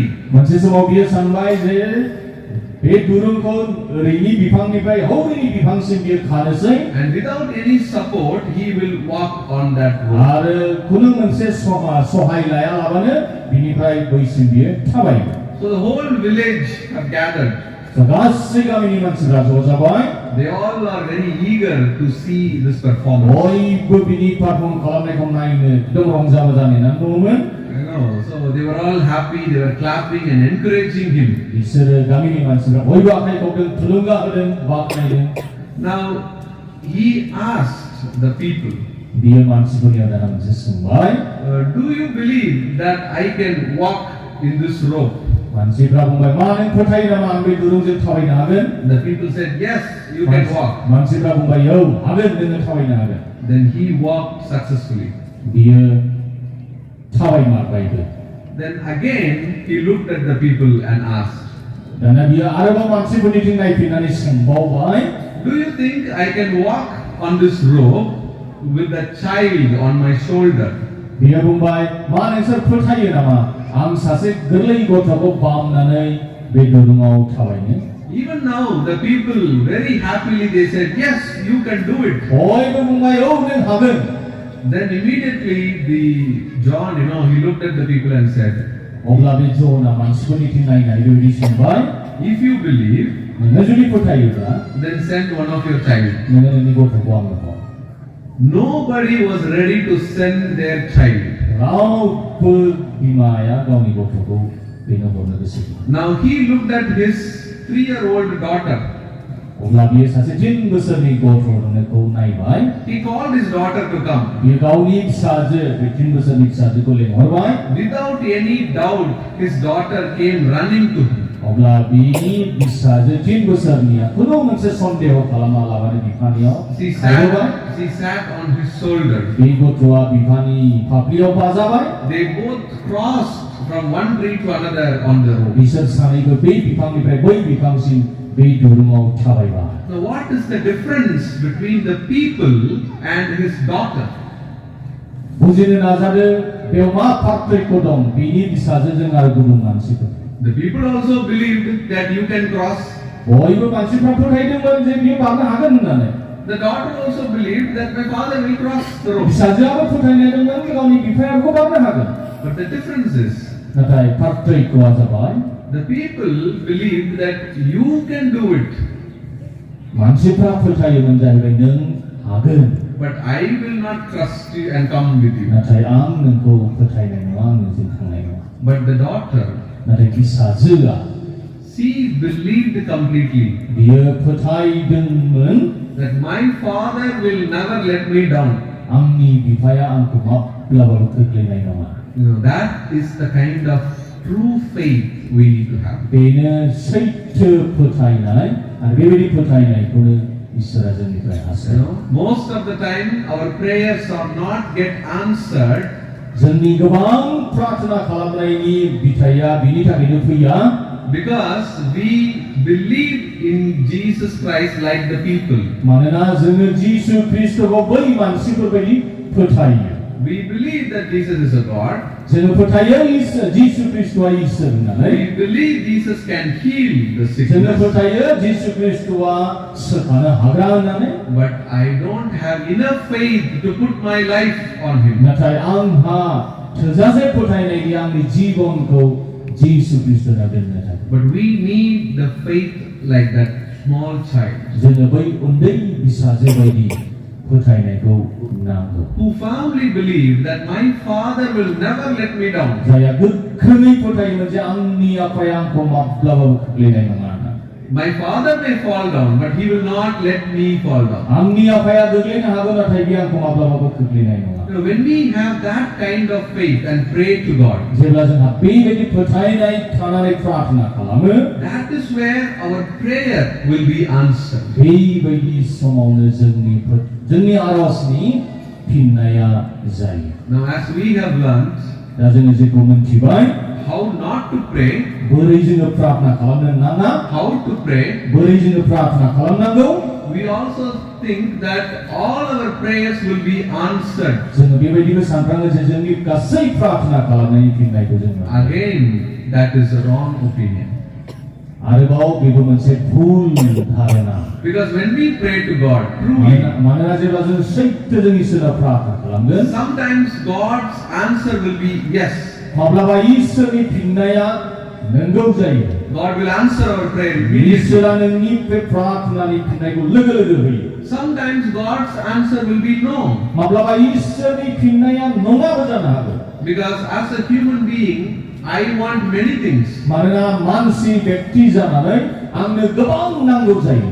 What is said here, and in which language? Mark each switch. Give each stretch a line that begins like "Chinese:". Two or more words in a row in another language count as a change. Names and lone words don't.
Bodo: मोनसे समाव बियो सानबाय जे बे दुरुंखौ ओरैनि बिफांनिफ्राय हौरैनि बिफांसिम बियो खानोसै
English: And without any support, he will walk on that rope.
Bodo: आरो खुनु मोनसे सहाय लायालाबानो बिनिफ्राय बैसिम बियो थाबायगोन
English: So the whole village have gathered.
Bodo: गासै गामिनि मानसिफ्रा ज' जाबाय
English: They all are very eager to see this performance.
Bodo: बयबो बिनि पारफर्म खालामनायखौ नायनो एकदम रंजा बाजा नेनानै दंमोन
English: You know, so they were all happy, they were clapping and encouraging him.
Bodo: बिसोरो गामिनि मानसिफ्रा बयबो आखाइ खबदों थुलुंगा होदों बाख्नायदों
English: Now, he asked the people,
Bodo: बियो मानसिफोरनियाव दाना मोनसे सोंबाय
English: do you believe that I can walk in this rope?
Bodo: मानसिफ्रा बुंबाय मा नों फोथायो नामा आं बे दुरुंजों थाबायनो हागोन
English: The people said, yes, you can walk.
Bodo: मानसिफ्रा बुंबाय औ हागोन नोङो थाबायनो हागोन
English: Then he walked successfully.
Bodo: बियो थाबायमारबायबो
English: Then again, he looked at the people and asked,
Bodo: दाना बियो आरोबाव मानसिफोरनिथिं नायफिननानै सोंबावबाय
English: do you think I can walk on this rope with a child on my shoulder?
Bodo: बियो बुंबाय मा नोंसोर फोथायो नामा आं सासे गोरलै गथ'खौ बामनानै बे दुरुङाव थाबायनो
English: Even now, the people very happily they said, yes, you can do it.
Bodo: बयबो बुंबाय औ नों हागोन.
English: Then immediately the John, he looked at the people and said,
Bodo: अब्ला बे ज'ना मानसिफोरनिथिं नायनानै बेबायदि सोंबाय,
English: if you believe,
Bodo: नोङो जुदि फोथायोब्ला
English: then send one of your child.
Bodo: नोङो नोंनि गथ'खौ आंनो हर.
English: Nobody was ready to send their child.
Bodo: रावबो बिमाया गावनि गथ'खौ बेनो हरनो गोसो गैया.
English: Now he looked at his 3-year-old daughter.
Bodo: अब्ला बियो सासे 3 बोसोरनि गथ'खौ नायबाय.
English: He called his daughter to come.
Bodo: बियो गावनि फिसाजो, बे 3 बोसोरनि फिसाजोखौ लेंहरबाय.
English: Without any doubt, his daughter came running to him.
Bodo: अब्ला बिनि फिसाजो 3 बोसोरनिया खुनु मोनसे सन्देह खालामालाबानो बिफानियाव थाबाय.
English: She sat on his shoulder.
Bodo: बे गथ'आ बिफानि फाफ्लियाव बाजाबाय.
English: They both crossed from one tree to another on the road.
Bodo: बिसोर सानैबो बे बिफांनिफ्राय बै बिफांसिम बे दुरुङाव थाबायबाय.
English: Now what is the difference between the people and his daughter?
Bodo: बुजिनो नाजादो बेयाव मा पार्थक्य दं बिनि फिसाजोजों आरो गुबुन मानसिफोर.
English: The people also believed that you can cross.
Bodo: बयबो मानसिफ्रा फोथायदोंमोन जे बियो बारनो हागोन होननानै.
English: The daughter also believed that my father will cross the road.
Bodo: फिसाजोआबो फोथायनाय दंमोन कि गावनि बिफाया बेखौ बारनो हागोन.
English: But the difference is,
Bodo: नाथाय पार्थक्यआ जाबाय
English: the people believed that you can do it,
Bodo: मानसिफ्रा फोथायोमोन जाहैबाय नों हागोन.
English: but I will not trust you and come with you.
Bodo: नाथाय आं नोंखौ फोथायनाय नङा, आं नोंजों थांनाय नङा.
English: But the daughter,
Bodo: नाथाय फिसाजोआ
English: she believed completely
Bodo: बियो फोथायदोंमोन
English: that my father will never let me down.
Bodo: आंनि बिफाया आंखौ माब्लाबाबो खोख्लैनाय नङा.
English: That is the kind of true faith we need to have.
Bodo: बेनो सैथो फोथायनाय आरो बेबायदि फोथायनायखौनो इसोरा जोंनिफ्राय हास्थायो.
English: Most of the time our prayers are not get answered
Bodo: जोंनि गोबां प्रार्थना खालामनायनि बिथाया बिनि थाखायनो फैया
English: because we believe in Jesus Christ like the people.
Bodo: मानोना जोङो जिसु ख्रीष्टखौ बै मानसिफोर बायदि फोथायो.
English: We believe that Jesus is a God.
Bodo: जोङो फोथायो जिसु ख्रीष्टआ इसोर होननानै.
English: We believe Jesus can heal the
Bodo: जोङो
English: sickness.
Bodo: फोथायो जिसु ख्रीष्टआ सोखानो हाग्रा होननानै.
English: But I don't have enough faith to put my life on him.
Bodo: नाथाय आंहा थोजासे फोथायनाय गैया आंनि जिबनखौ जिसु ख्रीष्टनाव दोननो थाखाय.
English: But we need the faith like that small child
Bodo: जोङो बै उन्दै फिसाजो बायदि फोथायनायखौ नांगौ.
English: who firmly believe that my father will never let me down.
Bodo: जायहा गोख्रोङै फोथायोमोन जे आंनि आफाया आंखौ माब्लाबाबो खोख्लैनाय नङा.
English: My father may fall down, but he will not let me fall down.
Bodo: आंनि आफाया गोग्लैनो हागौ नाथाय बियो आंखौ माब्लाबाबो खोख्लैनाय नङा.
English: When we have that kind of faith and pray to God,
Bodo: जेब्ला जोंहा बेबायदि फोथायनाय थानानै प्रार्थना खालामो,
English: that is where our prayer will be answered.
Bodo: बेबायदि समावनो जोंनि आरजनि फिननाया जायो.
English: Now as we have learned
Bodo: दा जोङो जेखौ मोनथिबाय
English: how not to pray,
Bodo: बोरै जोङो प्रार्थना खालामनो नाङा,
English: how to pray,
Bodo: बोरै जोङो प्रार्थना खालामनांगौ,
English: we also think that all our prayers will be answered.
Bodo: जोङो बेबायदिबो सानफ्राङो जे जोंनि गासै प्रार्थना खालामनायनि फिननायखौ जों मोनो.
English: Again, that is a wrong opinion.
Bodo: आरोबाव बेबो मोनसे भुल धारणा.
English: Because when we pray to God truly,
Bodo: मानोना जेब्ला जों सैथोजों इसोरनाव प्रार्थना खालामगोन,
English: sometimes God's answer will be yes.
Bodo: माब्लाबा इसोरनि फिननाया नंगौ जायो.
English: God will answer our prayer immediately.
Bodo: इसोरा नोंनि बे प्रार्थनानि फिननायखौ लोगो लोगो होयो.
English: Sometimes God's answer will be no.
Bodo: माब्लाबा इसोरनि फिननाया नङाबो जानो हागौ.
English: Because as a human being, I want many things.
Bodo: मानोना मानसि व्यक्ति जानानै आंनो गोबां नांगौ जायो.